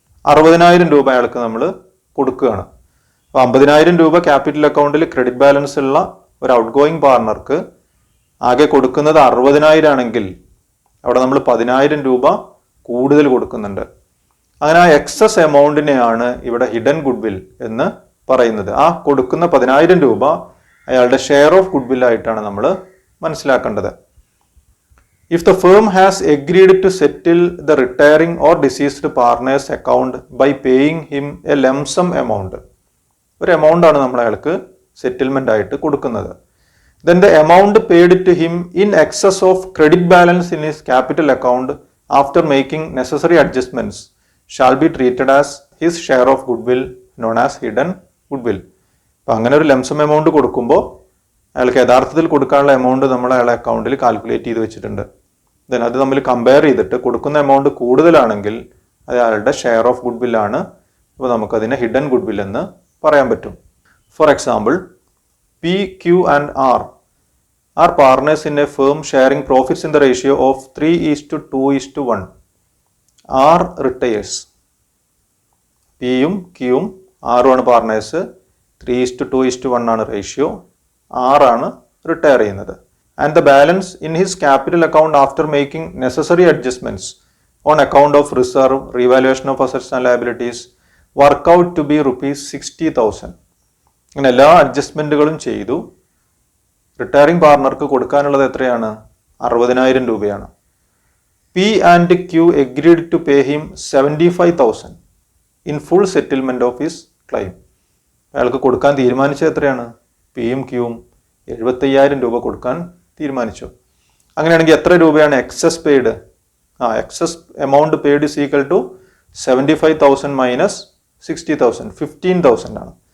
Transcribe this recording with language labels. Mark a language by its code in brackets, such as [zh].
[ml] 60,000 രൂപ അയാൾക്ക് നമ്മൾ കൊടുക്കുകയാണ്. അപ്പോൾ 50,000 രൂപ ക്യാപിറ്റൽ അക്കൗണ്ടിൽ ക്രെഡിറ്റ് ബാലൻസ് ഉള്ള ഒരു ഔട്ട് ഗോയിങ് പാർട്ണർക്ക് ആകെ കൊടുക്കുന്നത് 60,000 ആണെങ്കിൽ അവിടെ നമ്മൾ 10,000 രൂപ കൂടുതൽ കൊടുക്കുന്നുണ്ട്. അങ്ങനെ ആ എക്സസ് എമൗണ്ടിനെയാണ് ഇവിടെ ഹിഡൻ ഗുഡ്വിൽ എന്ന് പറയുന്നത്. ആ കൊടുക്കുന്ന 10,000 രൂപ അയാളുടെ ഷെയർ ഓഫ് ഗുഡ്വിൽ ആയിട്ടാണ് നമ്മൾ മനസ്സിലാക്കേണ്ടത്. [en] If the firm has agreed to settle the retiring or deceased partner's account by paying him a lump sum amount, [ml] ഒരു എമൗണ്ട് ആണ് നമ്മൾ അയാൾക്ക് സെറ്റിൽമെന്റ് ആയിട്ട് കൊടുക്കുന്നത്. [en] Then the amount paid to him in excess of credit balance in his capital account after making necessary adjustments shall be treated as his share of goodwill known as hidden goodwill. [ml] അപ്പം അങ്ങനെ ഒരു lump sum amount കൊടുക്കുമ്പോൾ അയാൾക്ക് യഥാർത്ഥത്തിൽ കൊടുക്കാനുള്ള amount നമ്മൾ അയാളുടെ അക്കൗണ്ടിൽ കാൽക്കുലേറ്റ് ചെയ്ത് വെച്ചിട്ടുണ്ട്. ദെൻ അത് തമ്മിൽ കമ്പയർ ചെയ്തിട്ട് കൊടുക്കുന്ന എമൗണ്ട് കൂടുതലാണെങ്കിൽ അത് അയാളുടെ ഷെയർ ഓഫ് ഗുഡ്വിൽ ആണ്. അപ്പോൾ നമുക്കതിനെ ഹിഡൻ ഗുഡ്വിൽ എന്ന് പറയാൻ പറ്റും. [en] For example, P, Q and R are partners in a firm sharing profits in the ratio of 3:2:1. R retires. [ml] Pയും Qയും ആറും ആണ് പാർട്ട്നേഴ്സ്. 3:2:1 ആണ് റേഷ്യോ. ആറാണ് റിട്ടയർ ചെയ്യുന്നത്. [en] And the balance in his capital account after making necessary adjustments on account of reserve, revaluation of assets and liabilities work out to be ₹60,000. [ml] അങ്ങനെ എല്ലാ അഡ്ജസ്റ്റ്മെന്റുകളും ചെയ്തു. Retiring പാർട്ണർക്ക് കൊടുക്കാനുള്ളത് എത്രയാണ്? 60,000 രൂപയാണ്. [en] P and Q agreed to pay him 75,000 in full settlement of his claim. [ml] അയാൾക്ക് കൊടുക്കാൻ തീരുമാനിച്ചത് എത്രയാണ്? പിയും ക്യൂവും 75,000 രൂപ കൊടുക്കാൻ തീരുമാനിച്ചു. അങ്ങനെയാണെങ്കിൽ എത്ര രൂപയാണ് excess paid? [en] Excess amount paid is equal to 75,000 minus 60,000, 15,000 ആണ്.